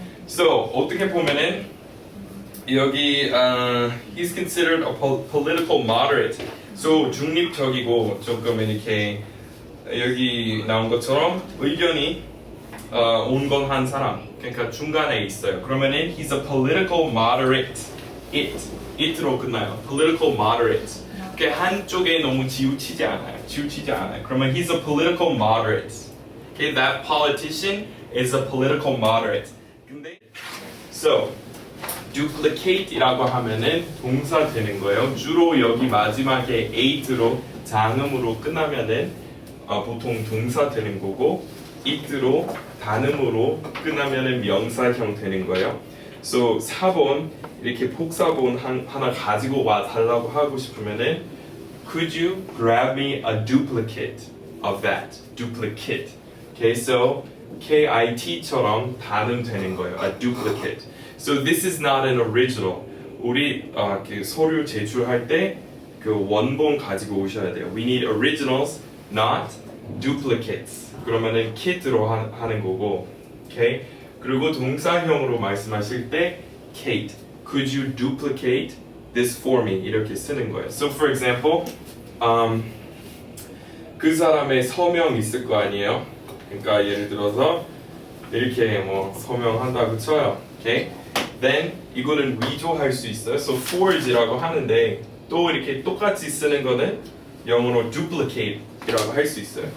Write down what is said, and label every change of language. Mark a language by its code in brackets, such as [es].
[en] So [ko] 어떻게 보면은 여기 [en] he's considered a political moderate. [ko] So 중립적이고 조금 이렇게 여기 나온 것처럼 의견이 온건한 사람. 그러니까 중간에 있어요. [en] 그러면은 he's a political moderate. it로 끝나요. political moderate. [ko] 한쪽에 너무 치우치지 않아요. [en] 그러면 he's a political moderate. Okay, that politician is a political moderate. [ko] 근데 so duplicate이라고 하면은 동사 되는 거예요. 주로 여기 마지막에 ate로 장음으로 끝나면은 보통 동사 되는 거고 it로 단음으로 끝나면은 명사형 되는 거예요. So 4번 이렇게 복사본 하나 가지고 와 달라고 하고 싶으면은 [en] could you grab me a duplicate of that? [ko] duplicate. Okay, so KIT처럼 단음 되는 거예요. [en] a duplicate. So this is not an original. [ko] 우리 그 서류 제출할 때 그 원본 가지고 오셔야 돼요. [en] We need originals, not duplicates. [ko] 그러면은 kit로 하는 거고, okay? 그리고 동사형으로 말씀하실 때 [en] Kate, could you duplicate this for me? [ko] 이렇게 쓰는 거예요. So for example, 그 사람의 서명 있을 거 아니에요? 그러니까 예를 들어서 이렇게 뭐 서명한다고 쳐요, okay? Then 이거는 redo할 수 있어요. So forge라고 하는데 또 이렇게 똑같이 쓰는 거는 영어로 duplicate이라고 할 수 있어요.